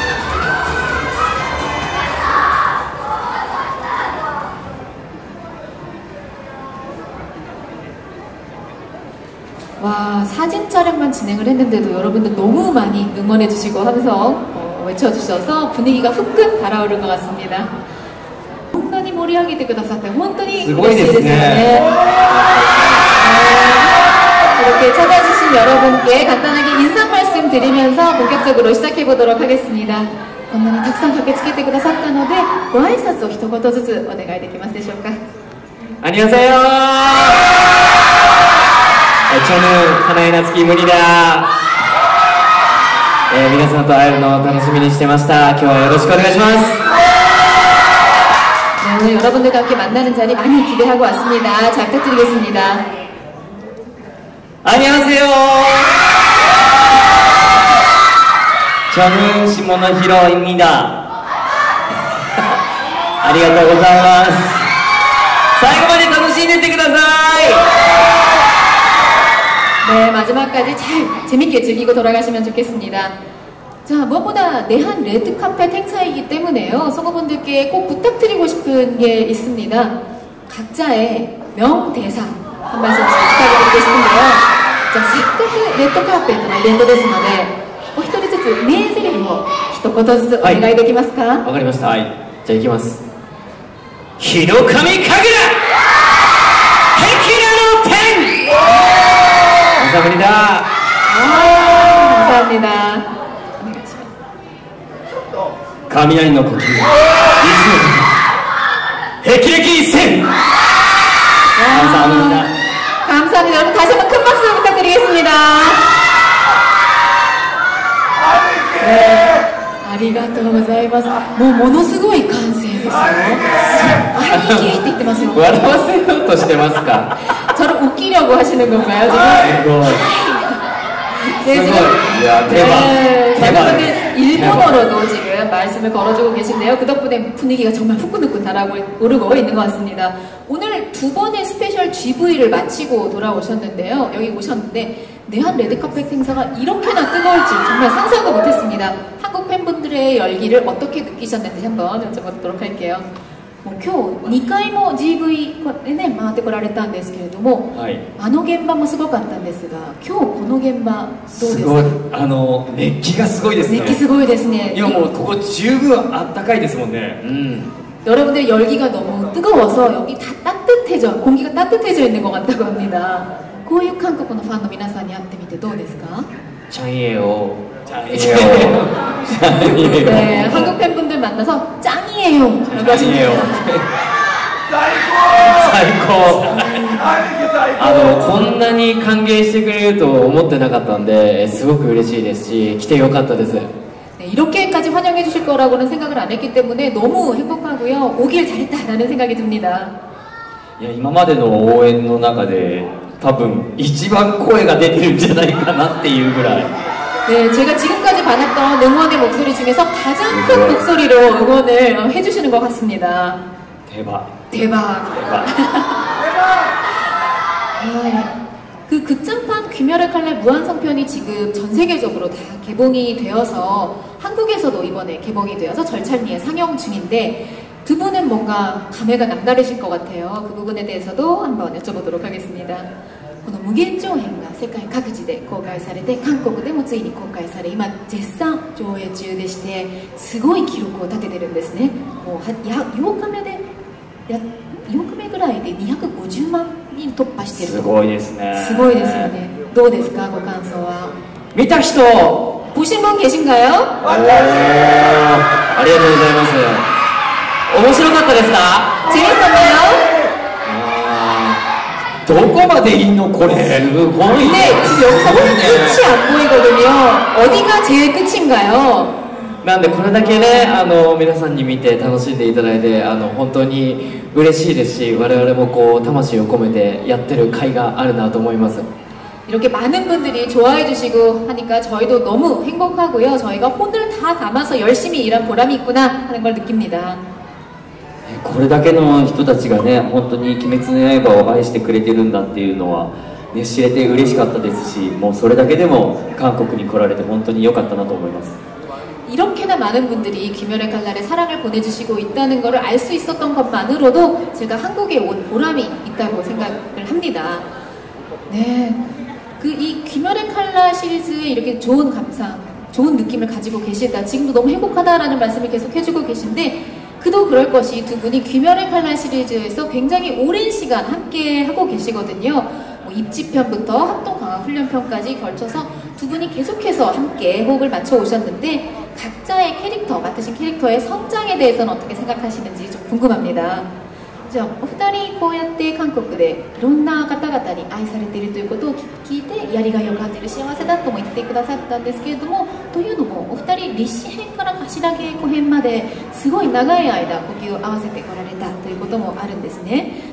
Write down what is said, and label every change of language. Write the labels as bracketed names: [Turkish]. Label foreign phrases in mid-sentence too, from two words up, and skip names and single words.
[Korean] 와, 사진 촬영만 진행을 했는데도 여러분들 너무 많이 응원해주시고 함성 외쳐주셔서 분위기가 후끈 달아오른 것 같습니다. [Japanese] こんなに盛り上げてくださって本当に嬉しいですよね。 [Korean] 이렇게 찾아주신 여러분께 간단하게 인사 말씀 드리면서 본격적으로 시작해 보도록 하겠습니다. [Japanese] こんなにたくさん駆けつけてくださったのでご挨拶を一言ずつお願いできますでしょうか。 [Korean] 안녕하세요. 저는 하나의 나츠키 문이다. 네, [Japanese] 皆さんと会えるのを楽しみにしてました。今日はよろしくお願いします。 [Korean] 네, 오늘 여러분들과 함께 만나는 자리 많이 기대하고 왔습니다. 잘 부탁드리겠습니다. 안녕하세요. 저는 시모노히로입니다. [Japanese] ありがとう ございます. 最後まで楽しんでってください。 [Korean] 네, 마지막까지 잘 재밌게 즐기고 돌아가시면 좋겠습니다. 자, 무엇보다 내한 레드카펫 행사이기 때문에요. 성우분들께 꼭 부탁드리고 싶은 게 있습니다. 각자의 명대사 한 말씀 부탁드리고 싶은데요. 자, [Japanese] せっかくレッドカーペットのイベントですので、お一人ずつ名台詞を一言ずつお願いできますか？わかりました。はい。じゃあ行きます。日の神神楽壁の天。 [Korean] 감사합니다. 감사합니다. [Japanese] 雷の呼吸。霹靂一閃. [Korean] 감사합니다. 감사합니다. 여러분 다시 한번 큰 박수 부탁드리겠습니다. 네. [Japanese] ありがとうございます。もうものすごい歓声ですよ。あいけって言ってますよ。笑わせようとしてますか? [Korean] 저를 웃기려고 하시는 건가요, 지금? 네, 지금. 야, 대박. 많은 분들 일본어로도 지금 말씀을 걸어주고 계신데요. 그 덕분에 분위기가 정말 후끈후끈 달아오르고 있는 것 같습니다. 오늘 두 번의 스페셜 GV를 마치고 돌아오셨는데요. 여기 오셨는데 내한 레드카펫 행사가 이렇게나 뜨거울 줄 정말 상상도 못했습니다. 한국 팬분들의 열기를 어떻게 느끼셨는지 한번 여쭤보도록 할게요. [Japanese] 今日2回も GV でね回ってこられたんですけれども、はい、あの現場もすごかったんですが、今日この現場どうですか？すごい、熱気がすごいですね。熱気すごいですね。いやもうここ十分あったかいですもんね。 [Korean] 여러분들 열기가 너무 뜨거워서 여기 다 따뜻해져, 공기가 따뜻해져 있는 것 같다고 합니다. [Japanese] こういう韓国のファンの皆さんに会ってみてどうですか？ [Korean] 짱이에요. 네, 한국 팬분들 만나서 짱이에요. 짱이에요. 사이코. [Japanese] こんなに歓迎してくれると思ってなかったんで、すごく嬉しいですし、来てよかったです。 [Korean] 네, 이렇게까지 환영해 주실 거라고는 생각을 안 했기 때문에 너무 행복하고요. 오길 잘했다라는 생각이 듭니다. [Japanese] いや、今までの応援の中で多分一番声が出てるんじゃないかなっていうぐらい. [Korean] 네, 제가 지금까지 받았던 응원의 목소리 중에서 가장 큰 목소리로 응원을 해주시는 것 같습니다. 대박. 대박. 대박. 그 극장판 귀멸의 칼날 무한성편이 지금 전 세계적으로 다 개봉이 되어서 한국에서도 이번에 개봉이 되어서 절찬리에 상영 중인데 두 분은 뭔가 감회가 남다르실 것 같아요. 그 부분에 대해서도 한번 여쭤보도록 하겠습니다. [Japanese] この無限上編が世界各地で公開されて韓国でもついに公開され今絶賛上映中でしてすごい記録を立ててるんですね。もう8日目ぐらいで250万人突破してる。すごいですね。すごいですよね。どうですかご感想は？見た人 [Korean] 보신 분 계신가요? [Japanese] ありがとうございます。面白かったですか? [Korean] 재밌었나요? [Japanese] どこまでいいのこれ? [Korean] 네, 지금 여기서 끝이 안 보이거든요. 어디가 제일 끝인가요? [Japanese] なんでこれだけね皆さんに見て楽しんでいただいて本当に嬉しいですし我々もこう魂を込めてやってる甲斐があるなと思います。 [Korean] 이렇게 많은 분들이 좋아해 주시고 하니까 저희도 너무 행복하고요. 저희가 혼을 다 담아서 열심히 일한 보람이 있구나 하는 걸 느낍니다. [Japanese] これだけの人たちがね、本当に鬼滅の刃を愛してくれてるんだっていうのは、ね、知れて嬉しかったですし、もうそれだけでも韓国に来られて本当に良かったなと思います。 [Korean] 이렇게나 많은 분들이 귀멸의 칼날에 사랑을 보내주시고 있다는 것을 알 수 있었던 것만으로도 제가 한국에 온 보람이 있다고 생각을 합니다. 네, 이 귀멸의 칼날 시리즈에 이렇게 좋은 감상, 좋은 느낌을 가지고 계시다. 지금도 너무 행복하다라는 말씀을 계속 해주고 계신데 그도 그럴 것이 두 분이 귀멸의 칼날 시리즈에서 굉장히 오랜 시간 함께 하고 계시거든요. 입지편부터 합동강화훈련편까지 걸쳐서 두 분이 계속해서 함께 호흡을 맞춰 오셨는데 각자의 캐릭터, 맡으신 캐릭터의 성장에 대해서는 어떻게 생각하시는지 좀 궁금합니다. [Japanese] じゃあお二人こうやって韓国でいろんな方々に愛されているということを聞いてやりがいを感じる幸せだとも言ってくださったんですけれども、というのもお二人立志編から頭稽古編まですごい長い間呼吸を合わせてこられたということもあるんですね。